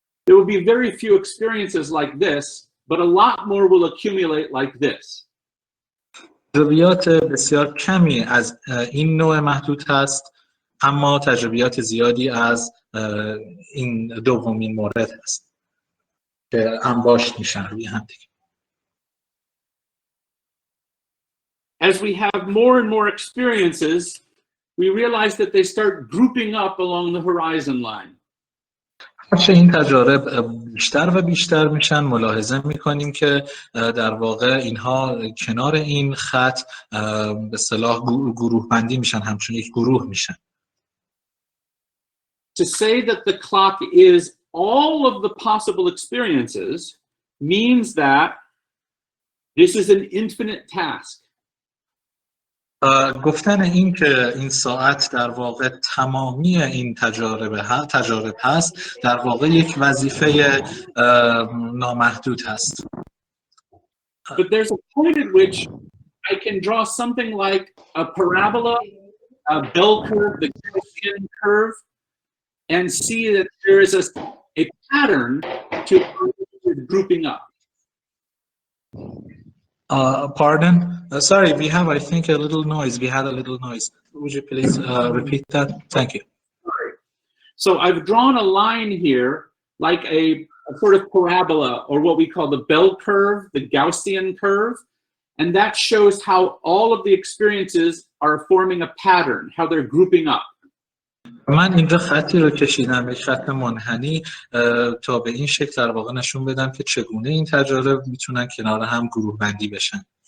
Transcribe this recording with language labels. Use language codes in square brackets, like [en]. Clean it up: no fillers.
[en] There will be very few experiences like this, but a lot more will accumulate like this. [fa] تجربیات بسیار کمی از این نوع محدود هست، اما تجربیات زیادی از این دومین مورد هست که انباشت میشن روی هم دیگه. [en] As we have more and more experiences, we realize that they start grouping up along the horizon line. [fa] هرچه این تجارب بیشتر و بیشتر میشن ملاحظه میکنیم که در واقع اینها کنار این خط به اصطلاح گروه بندی میشن، همچون یک گروه میشن. [en] To say that the clock is all of the possible experiences means that this is an infinite task. [fa] گفتن این که این ساعت در واقع تمامی این تجارب هست در واقع یک وظیفه نامحدود هست. [en] But there's a point at which I can draw something like a parabola, a bell curve, the Gaussian curve, and see that there is a pattern to grouping up. Pardon? Sorry, we have, I think, a little noise. We had a little noise. Would you please repeat that? Thank you. So I've drawn a line here, like a sort of parabola, or what we call the bell curve, the Gaussian curve, and that shows how all of the experiences are forming a pattern, how they're grouping up. [fa] من اینجا خطی رو کشیدم، یک خط منحنی، تا به این شکل در واقع نشون بدم که چگونه این تجارب میتونن کنار هم گروه بندی بشن.